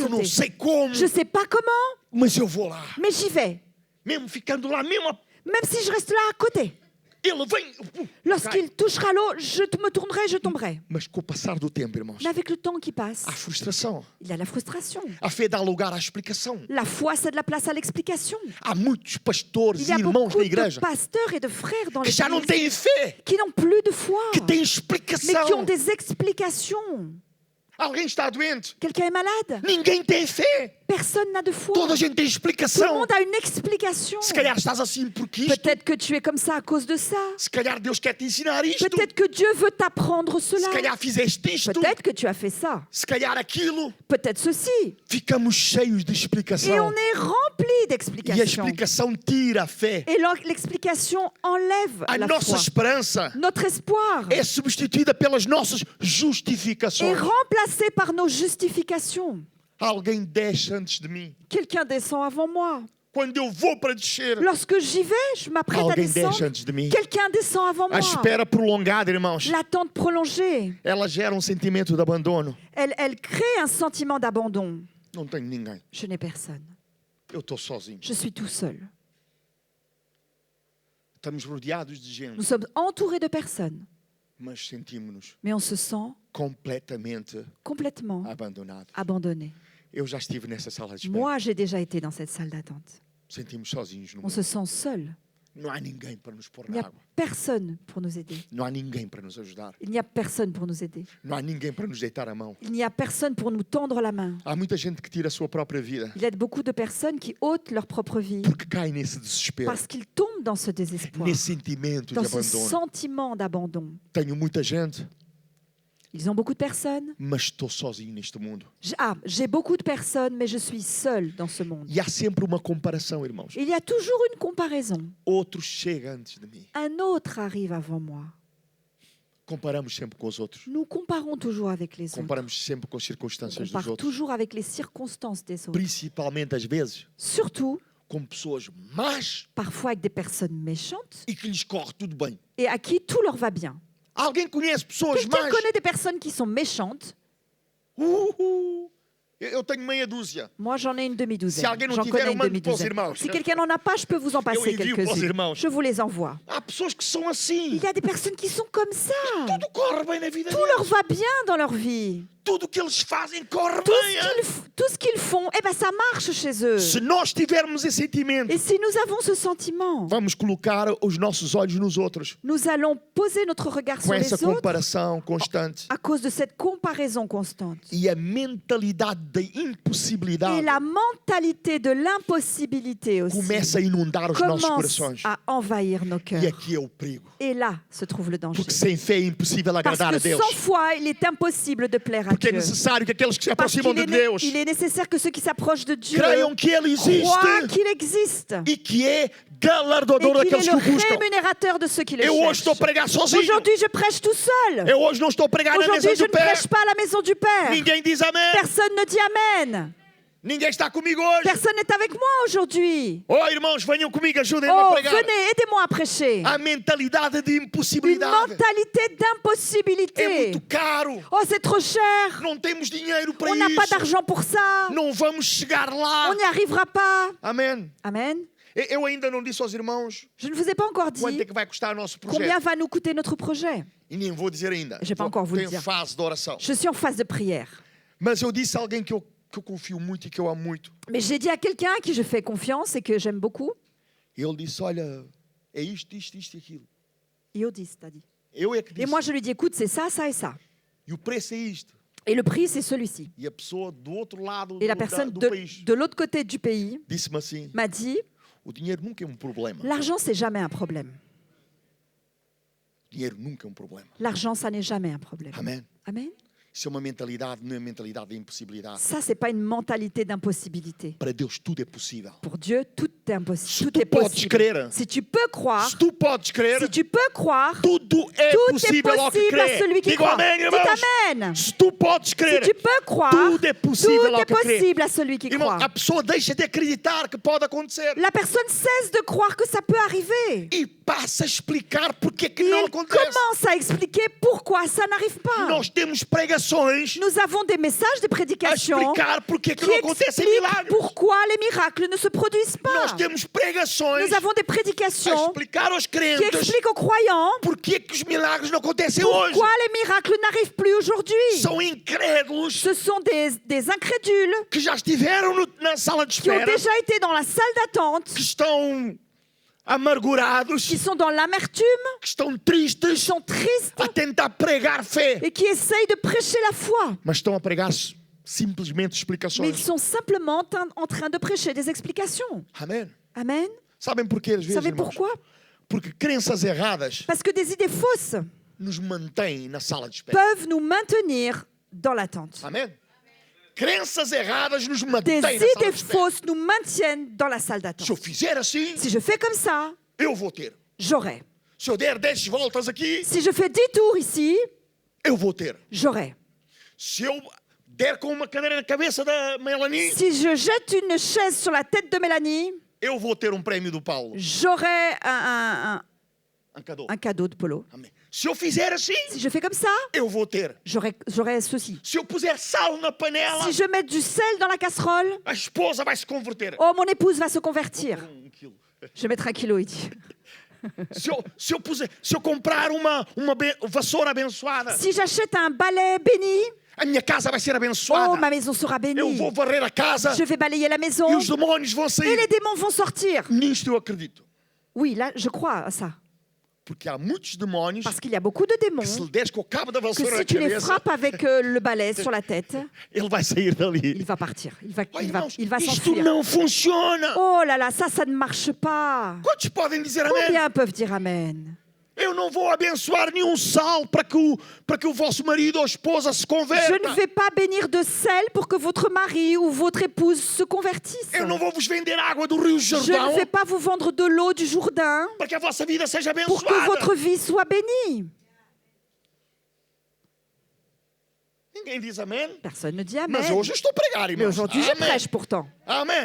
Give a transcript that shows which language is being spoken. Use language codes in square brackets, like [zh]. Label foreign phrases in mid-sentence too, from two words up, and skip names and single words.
[pt] Eu não sauter. sei como, [fr] Je ne sais pas comment, [pt] mas eu vou lá. [fr] mais j'y vais. [pt] Mesmo ficando lá, mesmo [fr] Même si je reste là à côté. [pt] ele vem. Cai. [fr] Lorsqu'il touchera l'eau, je me tournerai, je tomberai. [pt] Mas com o passar do tempo, irmãos, [fr] Mais avec le temps qui passe, [pt] há frustração. [fr] il y a la frustration. [pt] A fé dá lugar à explicação. [fr] La foi, c'est de la place à l'explication. [pt] Há muitos pastores [fr] Il [pt] e [fr] y a [pt] irmãos [fr] beaucoup [pt] na [fr] de [pt] igreja [fr] pasteurs et de frères dans [pt] que já não [fr] l'église [pt] têm fé, [fr] qui n'ont plus de foi, [pt] que têm [fr] mais qui [pt] explicação. [fr] ont des explications. [pt] Alguém está doente? [fr] Quelqu'un est malade? [pt] Ninguém tem fé. [fr] Personne n'a de foi. [pt] Toda a gente tem [fr] Tout le [pt] explicação. [fr] monde a une explication. [pt] Se calhar estás assim porque isto. [fr] Peut-être que tu es comme ça à cause de ça. [pt] Se calhar Deus quer te ensinar isto. [fr] Peut-être que Dieu veut t'apprendre [pt] Se [fr] cela. [pt] calhar fizeste isto. [fr] Peut-être que tu as fait ça. [pt] Se calhar aquilo. [fr] Peut-être ceci. [pt] Ficamos cheios de [fr] Et [pt] explicação. [fr] on est rempli [pt] E a [fr] d'explications. [pt] explicação tira a fé. [fr] Et l'explication enlève [pt] A [fr] la [pt] nossa [fr] foi. [pt] esperança [fr] Notre espoir [pt] é substituída pelas nossas [fr] est [pt] justificações. [fr] remplacé par nos justifications. [pt] Alguém desce antes de mim. [fr] Quelqu'un descend avant moi. [pt] Quando eu vou para descer, [fr] Lorsque j'y vais, je m'apprête à [pt] alguém desce [fr] descendre. [pt] antes de mim. [fr] Quelqu'un descend avant [pt] A [fr] moi. [pt] espera prolongada, irmãos, [fr] L'attente prolongée, [pt] ela gera um sentimento de abandono. [fr] elle crée un sentiment d'abandon. [pt] Não tenho ninguém. [fr] Je n'ai personne. [pt] Eu estou sozinho. [fr] Je suis tout seul. [pt] Estamos rodeados de gente, [fr] Nous sommes entourés de personnes, [pt] mas sentimos-nos [fr] mais on se sent [pt] completamente [fr] complètement [pt] abandonados. [fr] abandonné. [pt] Eu já estive nessa sala de espera. [fr] Moi, j'ai déjà été dans cette salle d'attente. [pt] Sentimos sozinhos no [fr] On [pt] mundo. [fr] se sent seul. [pt] Não há ninguém para nos pôr [fr] Il n'y [pt] na [fr] a [pt] água. [fr] personne pour nous aider. [pt] Não há ninguém para nos ajudar. [fr] Il n'y a personne pour nous aider. [pt] Não há ninguém para nos deitar a mão. [fr] Il n'y a personne pour nous tendre la main. [pt] Há muita gente que tira a sua própria vida [fr] Il y a beaucoup de personnes qui ôtent leur propre vie [pt] porque cai nesse desespero, [fr] parce qu'ils tombent dans ce désespoir, [pt] nesse sentimento de [fr] dans ce [pt] abandono. [fr] sentiment d'abandon. [pt] Tenho muita gente, [fr] Ils ont beaucoup de personnes. [pt] mas estou sozinho neste mundo. [fr] J'ai beaucoup de personnes, mais je suis seule dans ce monde. [pt] E há sempre uma comparação, irmãos. [fr] Il y a toujours une comparaison. [pt] Outro chega antes de mim. [fr] Un autre arrive avant moi. [pt] Comparamos sempre com os outros. [fr] Nous comparons toujours avec les autres. [pt] Comparamos sempre com as [fr] On [pt] circunstâncias dos [fr] compare [pt] outros. [fr] toujours avec les circonstances des autres. [pt] Principalmente, às vezes, [fr] Surtout, [pt] com pessoas más [fr] parfois avec des personnes méchantes [pt] e que lhes corre tudo bem. [fr] et à qui tout leur va bien. [pt] Alguém conhece pessoas [fr] Quelqu'un [pt] más? [fr] connaît des personnes qui sont méchantes. [pt] Eu tenho meia dúzia. [fr] Moi, j'en ai une demi-douzaine. [pt] Si alguém não [fr] J'en [pt] tiver, [fr] connais [pt] eu [fr] une [pt] mando para os [fr] demi-douzaine. [pt] irmãos. [fr] Si quelqu'un n'en a pas, je peux vous en passer [pt] envio para os [fr] quelques-unes. [pt] irmãos. [fr] Je vous les envoie. [pt] Há pessoas que são assim. [fr] Il y a des personnes qui sont comme ça. [pt] Tudo corre bem na vida [fr] Tout leur [pt] deles. [fr] va bien dans leur vie. [pt] Tudo que eles fazem corre [fr] Tout [pt] bem. [fr] ce qu'ils font, eh ben, ça marche chez eux. [pt] Se nós tivermos esse sentimento, [fr] Et si nous avons ce sentiment, [pt] vamos colocar os nossos olhos nos outros. [fr] nous allons poser notre regard [pt] Com [fr] sur [pt] essa [fr] les autres [pt] comparação constante. [fr] à cause de cette comparaison constante. [pt] E a mentalidade da [fr] Et [pt] impossibilidade [fr] la mentalité de l'impossibilité aussi [pt] começa a inundar os nossos [fr] commence [pt] corações. [fr] à envahir nos [pt] E [fr] cœurs. [pt] aqui é o perigo. [fr] Et là se trouve le danger. [pt] Porque sem fé é impossível [fr] Parce [pt] agradar a [fr] que [pt] Deus. [fr] sans foi, il est impossible de plaire à [pt] Porque é [fr] Dieu. [pt] necessário que aqueles que se [fr] Parce [pt] aproximam [fr] qu'il [pt] de [fr] est, [pt] Deus [fr] il est nécessaire que ceux qui s'approchent de Dieu [pt] creiam que Ele [fr] croient [pt] existe [fr] qu'il existe [pt] e que é [fr] et [pt] galardoador [fr] qu'il est [pt] daqueles que [fr] le [pt] o buscam. [fr] rémunérateur de ceux qui le [pt] Eu hoje estou a [fr] cherchent. [pt] pregar sozinho. [fr] Aujourd'hui, je prêche tout seul. [pt] Eu hoje não estou a pregar na mesa [fr] Aujourd'hui, je [pt] do [fr] ne [pt] pé. [fr] prêche pas à la maison du Père. [pt] Ninguém diz amém. [fr] Personne ne dit Amen. [pt] Ninguém está comigo hoje. [fr] Personne n'est avec moi aujourd'hui. [pt] Oh, irmãos, venham comigo, ajudem-me a [fr] Oh, [pt] pregar. [fr] venez, aidez-moi à prêcher. [pt] A mentalidade de [fr] Une [pt] impossibilidade [fr] mentalité [pt] é [fr] d'impossibilité. [pt] muito caro. [fr] Oh, c'est trop cher. [pt] Não temos dinheiro para [fr] On n'a pas [pt] isso. [fr] d'argent pour ça. [pt] Não vamos chegar lá. [fr] On n'y arrivera pas. [pt] Amém. [fr] Amen. [pt] Eu ainda não disse aos irmãos [fr] Je ne vous ai pas encore [pt] quanto [fr] dit [pt] é que vai custar o nosso [fr] combien [pt] projeto. [fr] va nous coûter notre projet. [pt] E nem vou dizer ainda. [fr] Je vais pas encore vous le [pt] Estou em [fr] dire. [pt] fase de oração. [fr] Je suis en phase de prière. [pt] Mas eu disse a alguém que eu confio muito e que eu amo muito. [fr] Mais j'ai dit à quelqu'un à qui je fais confiance et que j'aime beaucoup. [pt] E ele disse, olha, é isto, isto, isto e aquilo. [fr] Iodis, t'as dit. [pt] Eu é que [fr] Et [pt] disse. [fr] moi, je lui dis, écoute, c'est ça, ça et ça. [pt] E o preço é isto. [fr] Et le prix, c'est celui-ci. [pt] E a pessoa do outro lado [fr] Et la [pt] do [fr] personne [pt] do [fr] de, [pt] país [fr] de l'autre côté du pays [pt] disse-me assim, [fr] m'a dit, [pt] o dinheiro nunca é um problema. [fr] l'argent, c'est jamais un problème. [pt] O dinheiro nunca é um problema. [fr] L'argent, ça n'est jamais un problème. [pt] Amém. [fr] Amen. [pt] Isso é uma mentalidade, não é mentalidade de impossibilidade. [fr] Ça, c'est pas une mentalité d'impossibilité. [pt] Para Deus tudo é possível. [fr] Pour Dieu, tout est [pt] Se [fr] impossible. [pt] tu [fr] Tout est [pt] podes [fr] possible. [pt] crer, [fr] Si tu peux croire, [pt] se tu podes crer, [fr] si tu peux croire, [pt] tudo é [fr] tout est [pt] possível ao que [fr] possible à [pt] crê. [fr] celui qui [pt] Digo [fr] croit. [pt] amém, [fr] Dites [pt] irmãos. [fr] Amen. [pt] Se tu podes [fr] Si [pt] crer, [fr] tu peux croire, [pt] tudo é possível [fr] tout [pt] ao [fr] est [pt] que crê. [fr] possible à celui qui [pt] Irmão, [fr] croit. [pt] a pessoa deixa de acreditar que pode acontecer. [fr] La personne cesse de croire que ça peut arriver. [pt] E passa a explicar porque é que [fr] Et [pt] não [fr] il [pt] acontece. [fr] commence à expliquer pourquoi ça n'arrive pas. [pt] Nós temos pregações [fr] Nous avons des messages, des [pt] a [fr] prédications [pt] explicar porque é que [fr] qui [pt] não acontecem [fr] expliquent [pt] milagres. [fr] pourquoi les miracles ne se produisent [pt] Nós [fr] pas. [pt] temos pregações [fr] Nous avons des [pt] a [fr] prédications [pt] explicar aos [fr] qui [pt] crentes [fr] expliquent aux croyants [pt] porque é que os milagres não acontecem hoje. [fr] pourquoi les miracles n'arrivent plus aujourd'hui. [pt] São incrédulos [fr] Ce sont des incrédules [pt] que já estiveram na sala de [fr] qui ont [pt] espera, [fr] déjà été dans la salle d'attente, [pt] que estão amargurados, [fr] qui sont dans l'amertume, [pt] que estão [fr] qui [pt] tristes, [fr] sont tristes [pt] a tentar pregar fé, [fr] et qui essayent de prêcher la foi. [pt] mas estão a pregar simplesmente [fr] Mais ils [pt] explicações. [fr] sont simplement en train de prêcher des explications. [pt] Amém? [fr] Amen. [pt] Sabem porquê, às [fr] Vous [pt] vezes, [fr] savez [pt] irmãos? [fr] pourquoi? [pt] Porque crenças erradas [fr] Parce que des idées fausses [pt] nos mantêm na sala de espera. [fr] peuvent nous maintenir dans l'attente. [pt] Amém? Crenças erradas nos [fr] Des [pt] mantêm na sala de [fr] idées [pt] espera. [fr] fausses nous maintiennent dans la salle [pt] Se eu [fr] d'attente. [pt] fizer assim, [fr] Si je fais comme ça, [pt] eu vou ter. [fr] j'aurai. [pt] Se eu der 10 voltas aqui, [fr] Si je fais 10 tours ici, [pt] eu vou ter. [fr] j'aurai. [pt] Se eu der com uma cadeira na cabeça da Melanie, [fr] Si je jette une chaise sur la tête de Mélanie, [pt] eu vou ter prémio do Paulo. [fr] j'aurai un cadeau de Polo. [pt] Amém. Se eu fizer assim, [fr] Si je fais comme ça, [pt] eu vou ter. [fr] j'aurai ceci. [pt] Se eu puser sal na panela, [fr] Si je mets du sel dans la casserole, [pt] a esposa vai se converter. [fr] oh, mon épouse va se convertir. [pt] 1 quilo. [fr] Je vais mettre 1 kilo, il dit. [pt] Se eu comprar uma vassoura abençoada, [fr] Si j'achète un balai béni, [pt] a minha casa vai ser [fr] oh, [pt] abençoada. [fr] ma maison sera [pt] Eu [fr] bénie. [pt] vou varrer a casa [fr] Je vais balayer la maison [pt] e os demónios vão [fr] et [pt] sair. [fr] les démons vont sortir. [pt] Nisto eu acredito. [fr] Oui, là, je crois à ça. [pt] Porque há muitos demónios [fr] Parce qu'il y a beaucoup de démons [pt] que se lhe des com o cabo da [fr] que [pt] vassoura na [fr] si tu les [pt] cabeça, [fr] frappes avec le balai sur la tête, [pt] ele vai sair [fr] il [pt] dali. [fr] va partir. Il va, [pt] Oh, [fr] il va, [pt] irmãos, [fr] il va [pt] isto [fr] s'enfuir. [pt] não funciona. [fr] Oh là là, ça ne marche pas. [pt] Quantos podem dizer amém? [fr] Combien peuvent dire Amen? [pt] Eu não vou abençoar nenhum sal para que o vosso marido ou esposa se [fr] Je [pt] converta. [fr] ne vais pas bénir de sel pour que votre mari ou votre épouse se convertisse. [pt] Eu não vou vos vender água do Rio [fr] Je ne [pt] Jordão [fr] vais pas vous vendre de l'eau du Jourdain [pt] para que a vossa vida seja [fr] pour que [pt] abençoada. [fr] votre vie soit bénie. [pt] Ninguém diz amém. [fr] Personne ne dit Amen. [pt] Mas hoje eu estou a pregar, [fr] Mais [pt] irmãos. [fr] aujourd'hui, je [pt] Amém. [fr] prêche pourtant. [pt] Amém.